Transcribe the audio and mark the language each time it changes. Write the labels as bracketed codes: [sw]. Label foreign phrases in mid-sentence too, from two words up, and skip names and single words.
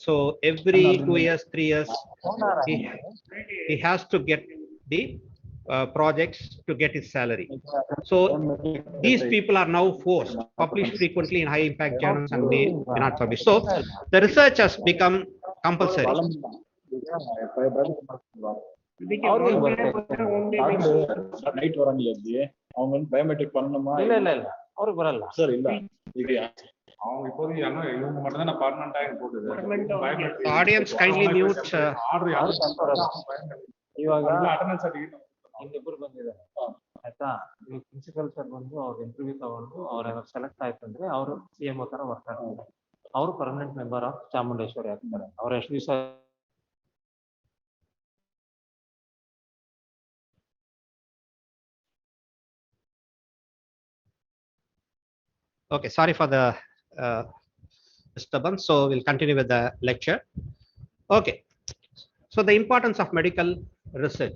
[en] So every 2 years, 3 years, he has to get the projects to get his salary. So these people are now forced to publish frequently in high impact journals, and may not publish. So the research has become compulsory. [ta] நைட் வராங்களே அவங்க வந்து பயோமெட்ரிக் பண்ணணுமா? இல்ல அவருக்கு வரல சார். இல்ல அவங்க இப்போதைக்கு இவங்க மட்டும் தான் பர்மனண்டா போட்டுது. [en] audience kindly mute. [kn] ಇವಾಗ [en] attendance certificate [kn] ಇನ್ನಿಬ್ಬರು ಬಂದಿದ್ದಾರೆ ಆಯ್ತಾ. ಇವಾಗ [en] principal sir [kn] ಬಂದು ಅವ್ರ ಇಂಟರ್ವ್ಯೂ ತಗೊಂಡು ಅವ್ರ ಸೆಲೆಕ್ಟ್ ಆಯ್ತು ಅಂದ್ರೆ ಅವರು CMO ತರ ವರ್ಕ್ ಆಗ್ತಾರೆ. ಅವರು [en] permanent member of Chamundeshwari [kn] ಆಗ್ತಾರೆ. ಅವ್ರ ಎಷ್ಟು ದಿವಸ [en] Okay, sorry for the disturbance. So we'll continue with the lecture. Okay, so the importance of medical research.